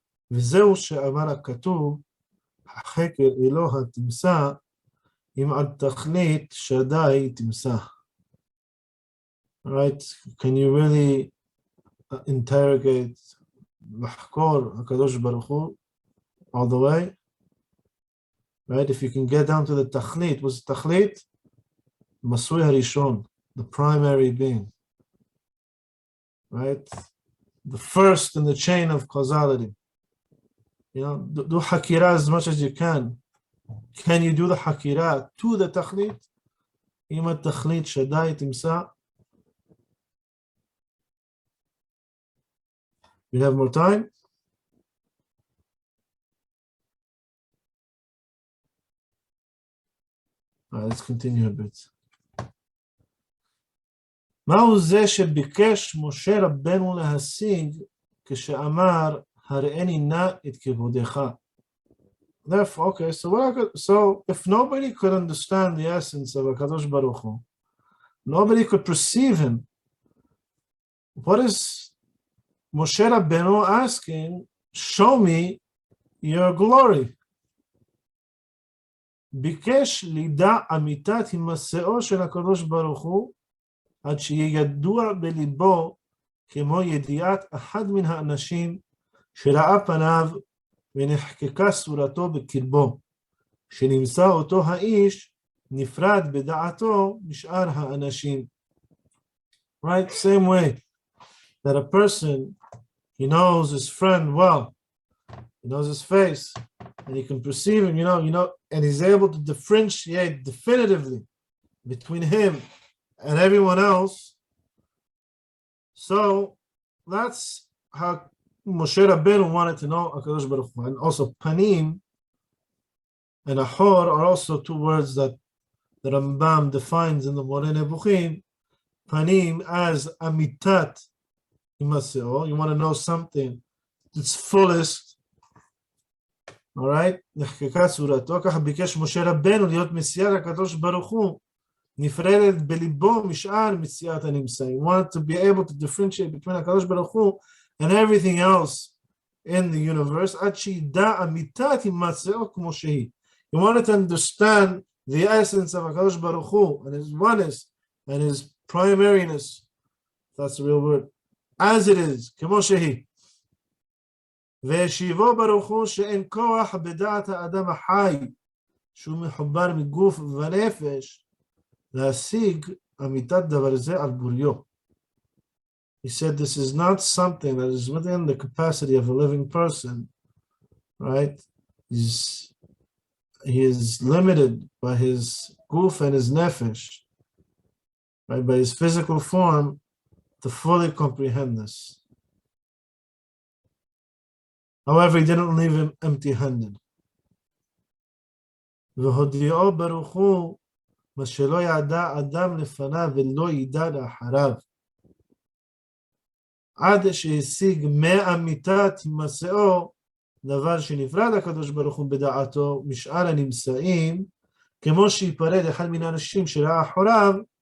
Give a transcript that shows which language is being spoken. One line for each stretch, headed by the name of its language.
Hebrew: וזהו שאמר הכתוב, החקר אלוה תמצא, אם עד תכלית שדי תמצא.
English: Right? Can you really interrogate,
Hebrew: לחקור הקדוש ברוך הוא
English: all the way? Right? If you can get down to the תכלית, what's the תכלית?
Hebrew: מסוי הראשון,
English: the primary being. Right? The first in the chain of causality. Do hakira as much as you can. Can you do the hakira to the tachlit?
Hebrew: Ima tachlit shadai timsa.
English: We have more time? All right, let's continue a bit.
Hebrew: מהו זה שביקש משה רבנו להשיג כשאמר הראיני נא את כבודך?
English: Therefore, okay, so if nobody could understand the essence of HaKadosh Baruch Hu, nobody could perceive him, what is Moshe Rabbeinu asking? Show me your glory.
Hebrew: ביקש לידע אמיתת הימצאו של הקדוש ברוך הוא, עד שיהיה ידוע בליבו כמו ידיעת אחד מן האנשים שראה פניו ונחקקה סורתו בקרבו, שנמצא אותו האיש נפרד בדעתו משאר האנשים.
English: Right? Same way that a person, he knows his friend well, he knows his face, and he can perceive him, and he's able to differentiate definitively between him and everyone else. So that's how Moshe Rabbeinu wanted to know HaKadosh Baruch Hu. And also panim and ahor are also two words that the Rambam defines in the Moreh Nebuchim. Panim as amitat himaseo. You want to know something its fullest. All right?
Hebrew: נחקקה סורתו, ככה ביקש משה רבנו להיות מסיעת הקדוש ברוך הוא, נפרדת בליבו משאר מציאת הנמצאים.
English: He wanted to be able to differentiate between הקדוש ברוך הוא and everything else in the universe,
Hebrew: עד שידע אמיתת הימצאו כמו שהיא.
English: He wanted to understand the essence of הקדוש ברוך הוא and his oneness and his primariness, that's the real word, as it is,
Hebrew: כמו שהיא. והשיבו ברוך הוא שאין כוח בדעת האדם החי, שהוא מחובר מגוף ונפש, להשיג אמיתת דבר זה על בוריו.
English: He said this is not something that is within the capacity of a living person, right? He is limited by his guf and his nefesh, right? By his physical form to fully comprehend this. However, he didn't leave him empty-handed.
Hebrew: והודיעו ברוך הוא מה שלא ידע אדם לפניו ולא ידע לאחריו. עד שהשיג מאמיתת הימצאו, דבר שנפרד הקדוש ברוך הוא בדעתו משאר הנמצאים, כמו שיפרד אחד מן האנשים שראה אחריו,